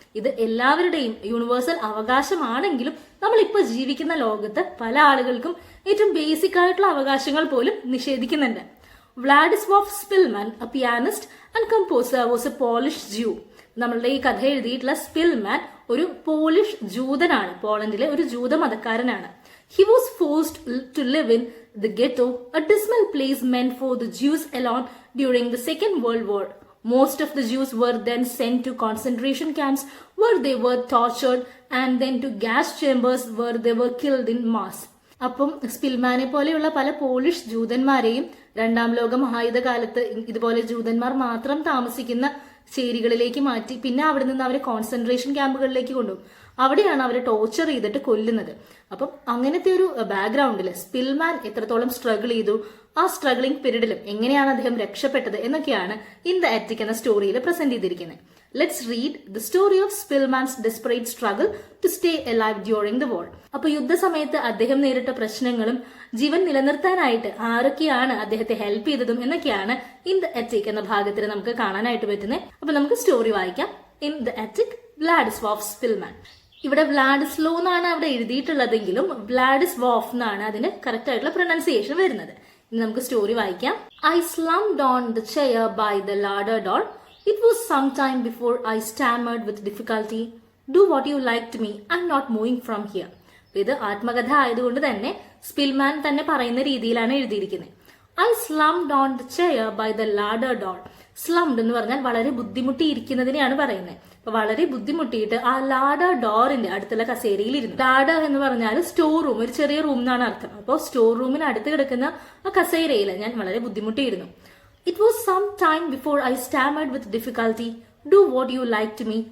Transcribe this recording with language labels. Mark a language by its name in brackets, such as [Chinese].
[Malayalam] ഇത് എല്ലാവരുടെയും യൂണിവേഴ്സൽ അവകാശമാണെങ്കിലും നമ്മൾ ഇപ്പോൾ ജീവിക്കുന്ന ലോകത്ത് പല ആളുകൾക്കും ഏറ്റവും ബേസിക് ആയിട്ടുള്ള അവകാശങ്ങൾ പോലും നിഷേധിക്കുന്നുണ്ട്. [English] Wladyslaw Szpilman, a pianist and composer, was a Polish Jew. [Malayalam] നമ്മളുടെ ഈ കഥ എഴുതിയിട്ടുള്ള സ്പിൽമാൻ ഒരു പോളിഷ് ജൂതനാണ്, പോളണ്ടിലെ ഒരു ജൂത മതക്കാരനാണ്. [English] He was forced to live in the ghetto, a dismal place meant for the Jews alone during the Second World War. Most of the Jews were then sent to concentration camps where they were tortured and then to gas chambers where they were killed in mass. [Malayalam] അപ്പം സ്പിൽമാനെ പോലെയുള്ള പല polish ജൂതന്മാരെയും 2ാം ലോക മഹായുദ്ധ കാലത്ത് ഇതുപോലെ ജൂതന്മാർ മാത്രം താമസിക്കുന്ന ചേരികളിലേക്ക് മാറ്റി പിന്നെ അവിടെ നിന്ന് അവരെ കോൺസെൻട്രേഷൻ ക്യാമ്പുകളിലേക്ക് കൊണ്ടുപോകും. അവിടെയാണ് അവരെ ടോർച്ചർ ചെയ്തിട്ട് കൊല്ലുന്നത്. അപ്പം അങ്ങനത്തെ ഒരു ബാക്ക്ഗ്രൗണ്ടിൽ സ്പിൽമാൻ എത്രത്തോളം സ്ട്രഗിൾ ചെയ്തു, ആ സ്ട്രഗ്ലിംഗ് പീരീഡിലും എങ്ങനെയാണ് അദ്ദേഹം രക്ഷപ്പെട്ടത് എന്നൊക്കെയാണ് ഇൻ ദ ആറ്റിക് എന്ന സ്റ്റോറിയിൽ പ്രസന്റ് ചെയ്തിരിക്കുന്നത്. Let's read the story of സ്പിൽമാൻസ് desperate struggle to stay alive during the war. അപ്പൊ യുദ്ധസമയത്ത് അദ്ദേഹം നേരിട്ട പ്രശ്നങ്ങളും ജീവൻ നിലനിർത്താനായിട്ട് ആരൊക്കെയാണ് അദ്ദേഹത്തെ ഹെൽപ്പ് ചെയ്തതും എന്നൊക്കെയാണ് ഇൻ ദ ആറ്റിക് എന്ന ഭാഗത്തിൽ നമുക്ക് കാണാനായിട്ട് പറ്റുന്നത്. അപ്പൊ നമുക്ക് സ്റ്റോറി വായിക്കാം. In the attic, വ്ളാഡിസ്വാവ് Spillman. ഇവിടെ വ്ളാഡിസ്ലോ എന്നാണ് അവിടെ എഴുതിയിട്ടുള്ളതെങ്കിലും വ്ളാഡിസ്വാവ് എന്നാണ് അതിന് കറക്റ്റ് ആയിട്ടുള്ള പ്രൊനൗൺസിയേഷൻ വരുന്നത്. ഇനി നമുക്ക് സ്റ്റോറി വായിക്കാം. [English] I slummed on the chair by the larder door. It was some time before I stammered with difficulty. Do what you like to me. I'm not moving from here. [Malayalam] ഇത് ആത്മകഥ ആയതുകൊണ്ട് തന്നെ Spillman തന്നെ പറയുന്ന രീതിയിലാണ് എഴുതിയിരിക്കുന്നത്. I slummed on the chair by the larder door. സ്ലംഡ് എന്ന് പറഞ്ഞാൽ വളരെ ബുദ്ധിമുട്ടിയിരിക്കുന്നതിനെയാണ് പറയുന്നത്. അപ്പൊ വളരെ ബുദ്ധിമുട്ടിയിട്ട് ആ ലാഡർ ഡോറിന്റെ അടുത്തുള്ള കസേരയിൽ ഇരുന്നു. ലാഡർ എന്ന് പറഞ്ഞാൽ സ്റ്റോർ റൂം, ഒരു ചെറിയ റൂം എന്നാണ് അർത്ഥം. അപ്പോൾ സ്റ്റോർ റൂമിന് അടുത്ത് കിടക്കുന്ന ആ കസേരയിൽ ഞാൻ വളരെ ബുദ്ധിമുട്ടിയിരുന്നു. [English] It was some time before I stammered with difficulty. Do what you like to me.